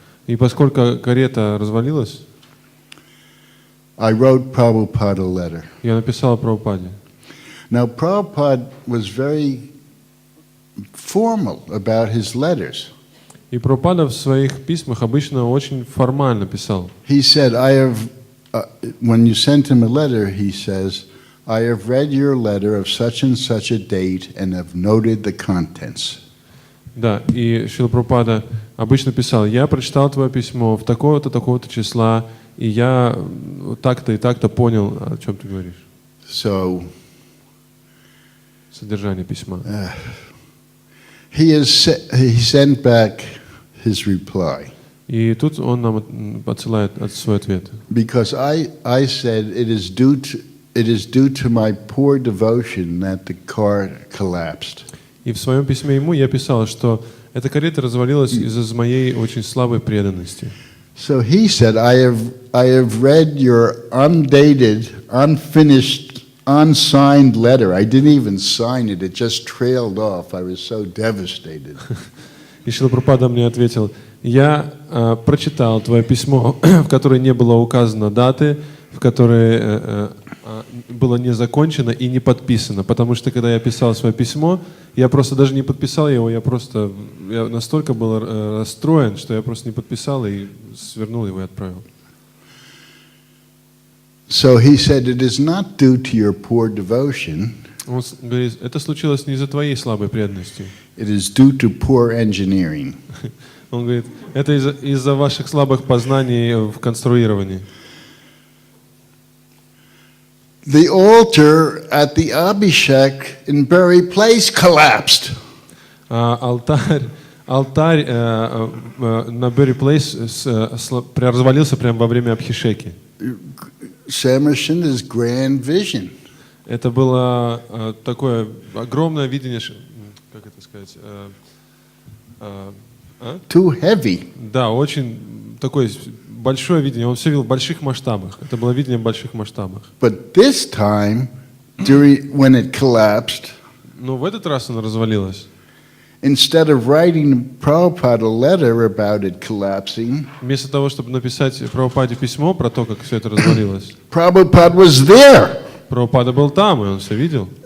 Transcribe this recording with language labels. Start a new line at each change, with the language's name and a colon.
Russian: И поскольку карета развалилась,
English: I wrote Prabhupada a letter.
Russian: я написал Прабхупаде.
English: Now, Prabhupada was very formal about his letters.
Russian: И Прабхупада в своих письмах обычно очень формально писал.
English: He said, when you sent him a letter, he says, I have read your letter of such and such a date and have noted the contents.
Russian: Да, и Шрила Прабхупада обычно писал: я прочитал твое письмо в такого-то, такого-то числа, и я так-то и так-то понял, о чем ты говоришь.
English: So,
Russian: Содержание письма.
English: he sent back his reply.
Russian: И тут он нам отсылает свой ответ.
English: Because I said it is due to my poor devotion that the car collapsed.
Russian: И в своем письме ему я писал, что эта карета развалилась из-за моей очень слабой преданности.
English: So he said, I have read your undated, unfinished, unsigned letter. I didn't even sign it. It just trailed off. I was so devastated.
Russian: И Шрила Прабхупада мне ответил: я прочитал твое письмо, в которое не было указано даты, в которое было не закончено и не подписано, потому что когда я писал свое письмо, я просто даже не подписал его, я настолько был расстроен, что я просто не подписал и свернул его и отправил.
English: So he said, it is not due to your poor devotion.
Russian: Он говорит, это случилось не из-за твоей слабой преданности.
English: It is due to poor engineering.
Russian: Он говорит, это из-за ваших слабых познаний в конструировании.
English: The altar at the Abhishek in Bury Place collapsed.
Russian: Алтарь на Берри Плейс развалился прямо во время Абхишеки.
English: Samarsanda's grand vision.
Russian: Это было такое огромное видение, как это сказать?
English: Too heavy.
Russian: Да, очень такое большое видение. Он все видел в больших масштабах. Это было видение в больших масштабах.
English: But this time, when it collapsed,
Russian: но в этот раз оно развалилось.
English: Instead of writing Prabhupada a letter about it collapsing,
Russian: вместо того, чтобы написать Прабхупаде письмо про то, как все это развалилось,
English: Prabhupada was there.
Russian: Прабхупада был там, и он все видел.